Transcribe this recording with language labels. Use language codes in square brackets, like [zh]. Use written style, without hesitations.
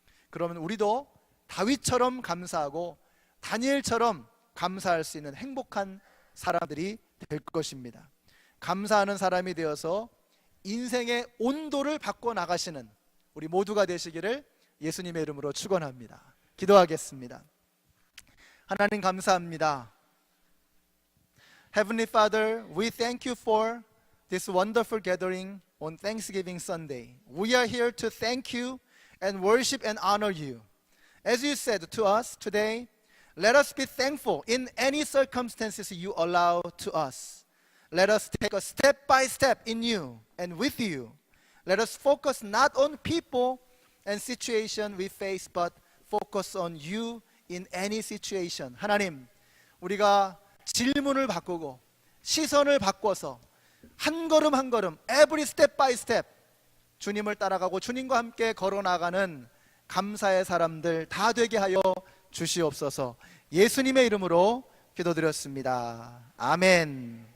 [ko] 그러면 우리도 다윗처럼 감사하고 다니엘처럼 감사할 수 있는 행복한 사람들이 될 것입니다. 감사하는 사람이 되어서 인생의 온도를 바꿔 나가시는 우리 모두가 되시기를 예수님의 이름으로 축원합니다. 기도하겠습니다. 하나님 감사합니다. [en] Heavenly Father, we thank you for this wonderful gathering on Thanksgiving Sunday. We are here to thank you and worship and honor you. As you said to us today, let us be thankful in any circumstances you allow to us. Let us take a step by step in you and with you. Let us focus not on people and situation we face, but focus on you in any situation. [ko] 하나님, 우리가 질문을 바꾸고 시선을 바꿔서 한 걸음 한 걸음, [en] every step by step [ko] 주님을 따라가고 주님과 함께 걸어나가는 감사의 사람들 다 되게 하여 주시옵소서. 예수님의 이름으로 기도드렸습니다. 아멘.